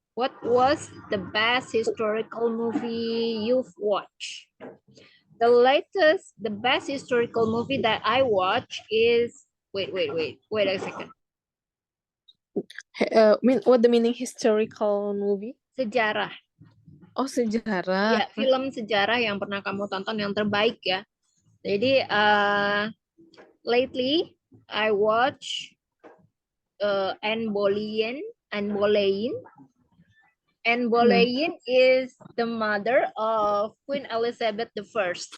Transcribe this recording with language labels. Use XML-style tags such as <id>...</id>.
<en>What was the best historical movie you've watched? The best historical movie that I watched is, wait a second. What the meaning historical movie?</en> <id>Sejarah. Oh, sejarah. Ya, film sejarah yang pernah kamu tonton yang terbaik ya. Jadi</id> <en>lately I watch Anne Boleyn. Anne Boleyn is the mother of Queen Elizabeth I.</en>